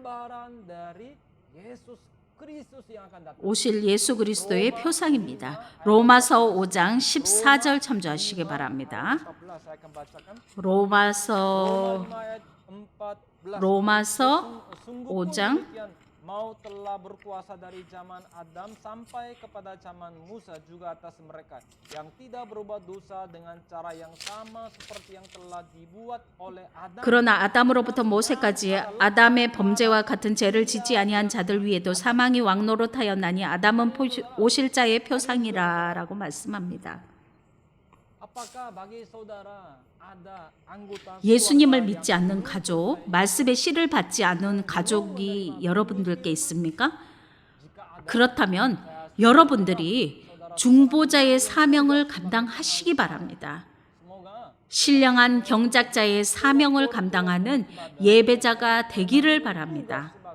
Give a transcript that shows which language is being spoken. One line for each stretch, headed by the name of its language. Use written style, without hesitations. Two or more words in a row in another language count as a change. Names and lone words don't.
Korean: 오실 예수 그리스도의 표상입니다. 로마서 5장 14절 참조하시기 바랍니다. 로마서 5장
Indonesian: Maut telah berkuasa dari zaman Adam sampai kepada zaman Musa juga atas mereka yang tidak berbuat dosa dengan cara yang sama seperti yang telah dibuat oleh Adam.
Korean: 그러나 아담으로부터 모세까지 아담의 범죄와 같은 죄를 짓지 아니한 자들 위에도 사망이 왕노릇하였나니 아담은 오실 자의 표상이라라고 말씀합니다.
Indonesian: Apakah bagi saudara ada anggota
Korean: 예수님을 믿지 않는 가족, 말씀의 씨를 받지 않은 가족이 여러분들께 있습니까? 그렇다면 여러분들이 중보자의 사명을 감당하시기 바랍니다. 신령한 경작자의 사명을 감당하는 예배자가 되기를 바랍니다.